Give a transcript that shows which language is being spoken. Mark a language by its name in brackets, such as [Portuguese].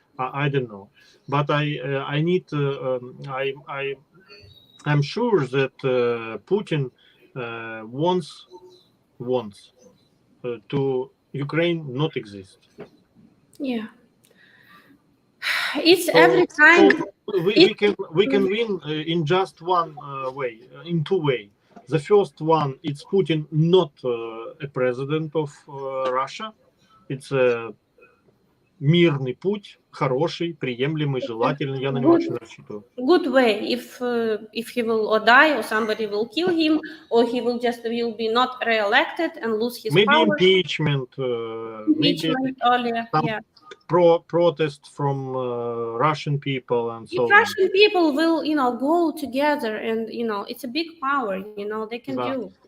[English] I don't know, but I need. I'm sure that Putin wants to Ukraine not exist. Yeah, it's every time. So we can win in just one way, in 2 ways. The first one, it's Putin not a president of Russia. It's a [Russian] мирный путь, хороший, приемлемый, желательный. Я на него очень рассчитываю. [English] Good way. If he will or die or somebody will kill him or he will be not re-elected and lose his maybe power. Impeachment maybe earlier. some protest from Russian people and so on. Russian people will, go together and, it's a big power, they can do.